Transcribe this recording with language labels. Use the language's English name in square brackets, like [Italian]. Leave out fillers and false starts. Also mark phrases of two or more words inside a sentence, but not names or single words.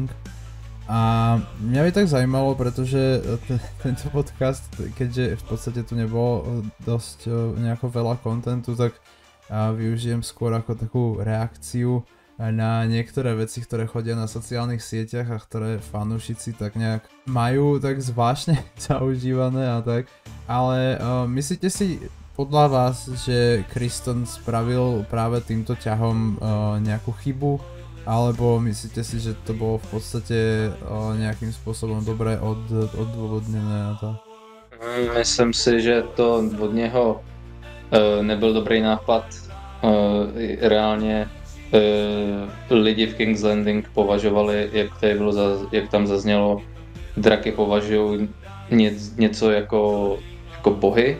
[Slovak] A mňa by tak zaujímalo, pretože tento podcast, keďže v podstate tu nebolo dosť nejako veľa kontentu, tak využijem skôr ako takú reakciu na niektoré veci, ktoré chodia na sociálnych sieťach a ktoré fanúšici tak nejak majú tak zvláštne zaužívané a tak. Ale myslíte si podľa vás, že Criston spravil práve týmto ťahom nejakú chybu? Alebo myslíte si, že to bolo v podstate nejakým spôsobom dobre odôvodnené a to? [Czech] Myslím si, že to od něho nebyl dobrý nápad. Reálně lidi v King's Landing považovali, jak tam zaznělo, draky považují něco jako bohy.